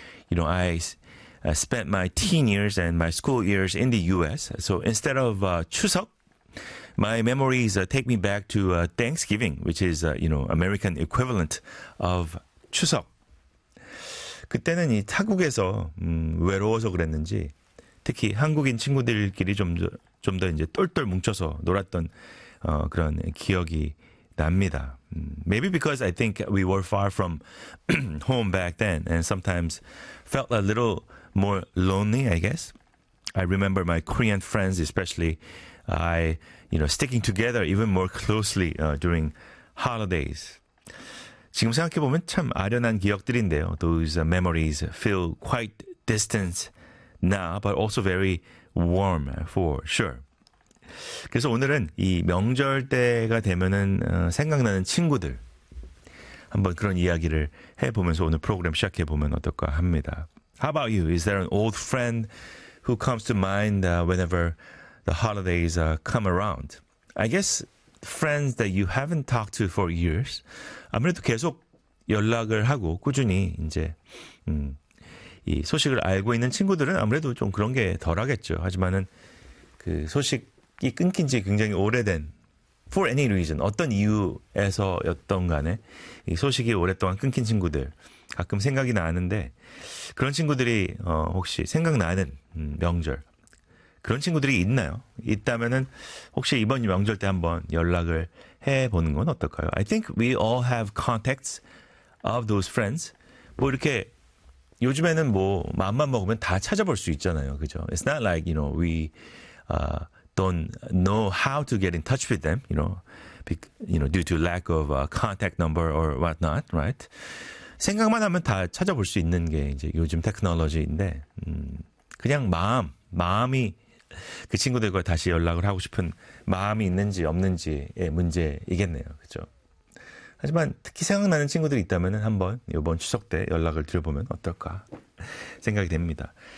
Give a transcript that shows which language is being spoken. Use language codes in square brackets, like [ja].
[en] You know, I spent my teen years and my school years in the U.S. So instead of 추석, my memories take me back to Thanksgiving, which is, you know, American equivalent of 추석. [ko] 그때는 이 타국에서 외로워서 그랬는지 특히 한국인 친구들끼리 좀 더 이제 똘똘 뭉쳐서 놀았던 그런 기억이 납니다. [en] Maybe because I think we were far from home back then and sometimes felt a little more lonely, I guess. I remember my Korean friends, especially sticking together even more closely during holidays. [ko] 지금 생각해보면 참 아련한 기억들인데요. [en] Those memories feel quite distant now, but also very warm for sure. [ko] 그래서 오늘은 이 명절 때가 되면은 생각나는 친구들 한번 그런 이야기를 해보면서 오늘 프로그램 시작해보면 어떨까 합니다. [en] How about you? Is there an old friend who comes to mind whenever the holidays come around? I guess friends that you haven't talked to for years, [ko] 아무래도 계속 연락을 하고 꾸준히 이제 이 소식을 알고 있는 친구들은 아무래도 좀 그런 게 덜하겠죠. 하지만은 그 소식이 끊긴 지 굉장히 오래된 [en] for any reason, [ko] 어떤 이유에서였던 간에 이 소식이 오랫동안 끊긴 친구들 가끔 생각이 나는데 그런 친구들이 혹시 생각나는 명절 그런 친구들이 있나요? 있다면은 혹시 이번 명절 때 한번 연락을 해보는 건 어떨까요? [en] I think we all have contacts of those friends. [ko] 뭐 이렇게 요즘에는 뭐 마음만 먹으면 다 찾아볼 수 있잖아요. 그죠? [en] It's not like, you know, we don't know how to get in touch with them, due to lack of a contact number or whatnot, right? [ko] 생각만 하면 다 찾아볼 수 있는 게 이제 요즘 테크놀로지인데 그냥 마음이 그 친구들과 다시 연락을 하고 싶은 마음이 있는지 없는지의 문제이겠네요. 그렇죠? 하지만 특히 생각나는 친구들이 있다면 한번 이번 추석 때 연락을 드려보면 어떨까 생각이 됩니다.